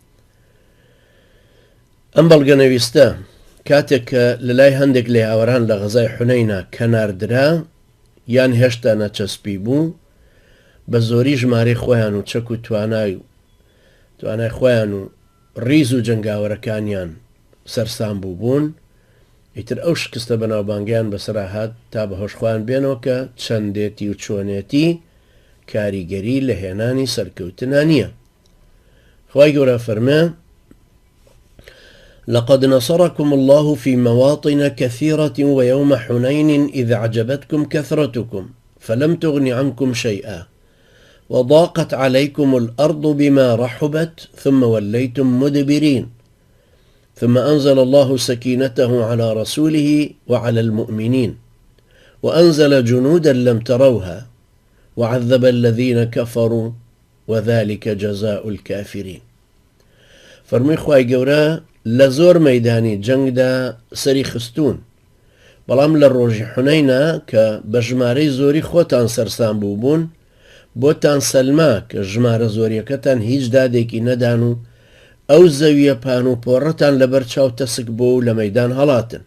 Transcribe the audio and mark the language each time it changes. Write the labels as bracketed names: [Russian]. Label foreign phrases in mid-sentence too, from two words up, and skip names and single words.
[Central Kurdish] ئەم بەڵگەنەویستە کاتێک کە لە لای هەندێک لە هاوەران لە غەزای حونەینە کەناردرا یان هێشتا نەچەسپی بوو، بە زۆری ژمارەی خۆیان و چەک و توانای خۆیان و ڕیز و جەنگاوەرەکانیان سەرسام بوون. ئیتر ئەو شکستە بەناوبانگیان بەسەرا هات تا بەهۆش خۆیان بێنەوە کە چەندێتی و چۆنێتی کاریگەری لە هێنانی سەرکەوتنە نییە. خوای گەورە فەرمێ [Arabic] لقد نصركم الله في مواطن كثيرة ويوم حنين إذ أعجبتكم كثرتكم فلم تغن عنكم شيئا وضاقت عليكم الأرض بما رحبت ثم وليتم مدبرين ثم أنزل الله سكينته على رسوله وعلى المؤمنين وأنزل جنودا لم تروها وعذب الذين كفروا وذلك جزاء الكافرين. [Central Kurdish] فرمي خواي گەورە لە زۆر مەیدانی جەنگدا سەری خستون، بەڵام لە ڕۆژی حونەینە کە بە ژمارەی زۆری خۆتان سەرسام بوون بۆتان سەلما کە ژمارە زۆریەکەتان هیچ دادێکی نەدان و ئەو زەویە پان و پۆڕەتان لەبەر چاو تەسک بۆ و لە مەیدان هەڵاتن.